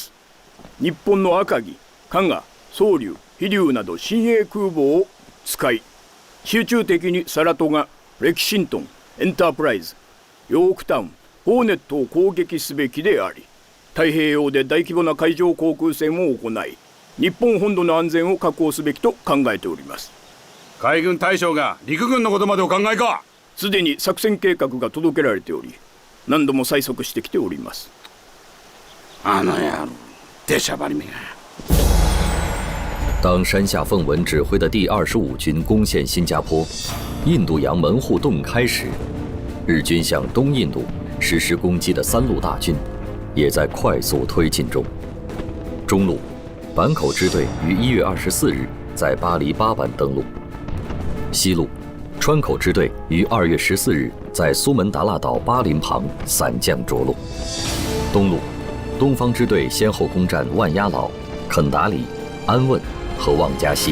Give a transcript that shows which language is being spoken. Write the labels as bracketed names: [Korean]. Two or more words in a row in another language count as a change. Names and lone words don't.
[Japanese] ず、日本の赤城、加賀、宗龍、飛龍など新鋭空母を使い、集中的にサラトガ、レキシントン、エンタープライズ、ヨークタウン、ホーネットを攻撃すべきであり、太平洋で大規模な海上航空戦を行い、日本本土の安全を確保すべきと考えております。海軍大将が陸軍のことまでお考えか。すでに作戦計画が届けられており、何度も催促してきております。あの野郎、出しゃばりめが。 [Chinese] 当山下奉文指挥的第25军攻陷新加坡，印度洋门户洞开时，日军向东印度实施攻击的三路大军也在快速推进中。中路，坂口支队于1月24日在巴黎巴板登陆；西路，川口支队于2月14日在苏门答腊岛巴林旁散将着陆；东路，东方支队先后攻占万鸭老、肯达里、安汶和旺加西。